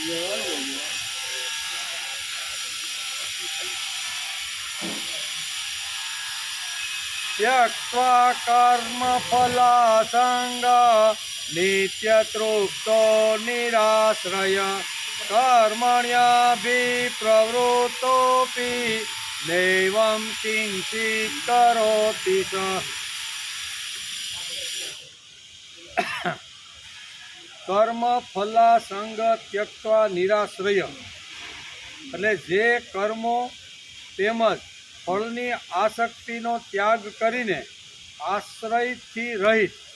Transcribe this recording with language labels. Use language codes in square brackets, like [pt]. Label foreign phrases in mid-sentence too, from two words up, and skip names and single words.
[sa] त्यक्त्वा कर्मफलासङ्ग नित्यतृप्तो निराश्रय कर्मण्यभिप्रवृत्तोऽपि नैवं किञ्चित् करोति स કર્મફલાસંગ ત્યક્ત્વા નિરાશ્રય [gu] એટલે જે કર્મો તેમજ ફળની આસક્તિનો ત્યાગ કરીને આશ્રયથી રહિત